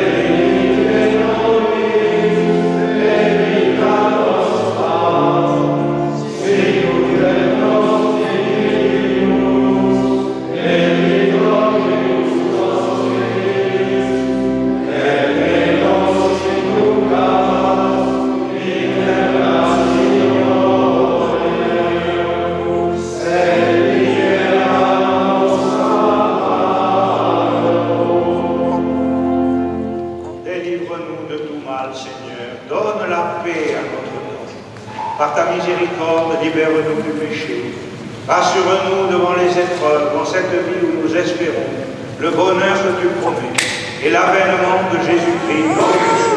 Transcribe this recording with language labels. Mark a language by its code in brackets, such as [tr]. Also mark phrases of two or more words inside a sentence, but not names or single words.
[la] dimitte nobis debita nostra, sicut et nos diminumus debitoribus nostris, et ne nos inducas in tentationem, sed libera nos a malo. [fr] Délivre-nous de tout mal, Seigneur. Donne la paix à notre temps. Par ta miséricorde, libère-nous du péché. Rassure-nous devant les épreuves, dans cette vie où nous espérons le bonheur que tu promets et l'avènement de Jésus-Christ, notre Seigneur.